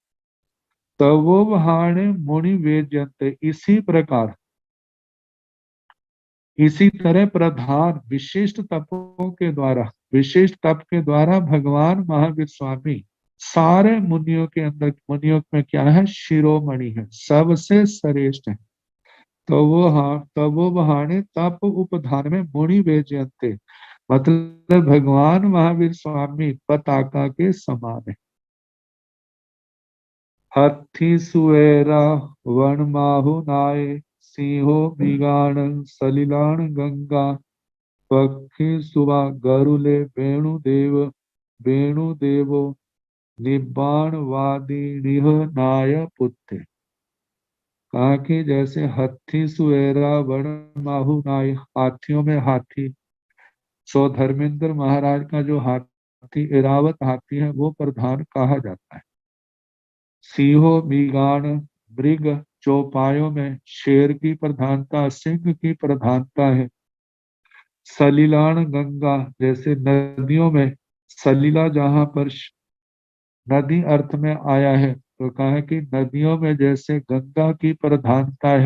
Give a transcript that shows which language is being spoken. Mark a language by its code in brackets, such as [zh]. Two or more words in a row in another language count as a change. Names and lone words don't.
[pra] तवो वहाणे मुनि वेद्यंते, [hi] इसी प्रकार इसी तरह प्रधान विशिष्ट तपों के द्वारा, विशिष्ट तप के द्वारा भगवान महावीर स्वामी सारे मुनियों के अंदर, मुनियों में क्या है, शिरोमणि है, सबसे श्रेष्ठ है। तो वो बहाने तप उपधान में मुनि वेजयंते, मतलब भगवान महावीर स्वामी पताका के समान है। [pra] हथी सुएरा वन माहु नाय, सिंहो बिगाण सलिलान गंगा, पक्षी सुबा गरुले वेणु देवो, निब्बाण वादी निह नाय पुत्ते। [hi] कहा कि जैसे [pra] हथी सुएरा वन माहु नाय, [hi] हाथियों में हाथी, सो धर्मेंद्र महाराज का जो हाथी एरावत हाथी है वो प्रधान कहा जाता है। [pra] सिंहो मृगाण मृग, [hi] चौपायों में शेर की प्रधानता, सिंह की प्रधानता है। [pra] सलिलान गंगा, [hi] जैसे नदियों में सलीला जहां पर नदी अर्थ में आया है, तो कहा है कि नदियों में जैसे गंगा की प्रधानता है।